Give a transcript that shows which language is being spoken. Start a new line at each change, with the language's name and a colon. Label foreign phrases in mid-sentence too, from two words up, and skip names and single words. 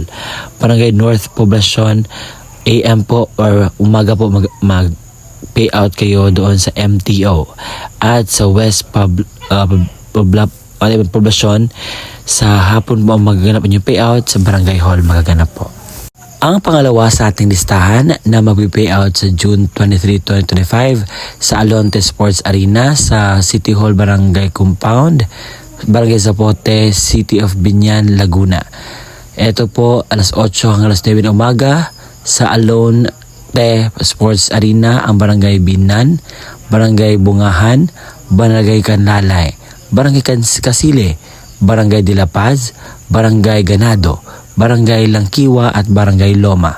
Filipino: Barangay North Poblacion, AM po or umaga po mag-payout kayo doon sa MTO. At sa West Poblacion, sa hapon po magaganap ang inyong payout sa Barangay Hall magaganap po. Ang pangalawa sa ating listahan na mag-payout sa June 23, 2025 sa Alonte Sports Arena sa City Hall Barangay Compound, Barangay Zapote, City of Binyan, Laguna. Ito po alas 8 hanggang alas 9 ng umaga sa Alonte Sports Arena, ang Barangay Binan, Barangay Bungahan, Barangay Canlalay, Barangay Kasile, Barangay de la Paz, Barangay Ganado, Barangay Langkiwa at Barangay Loma.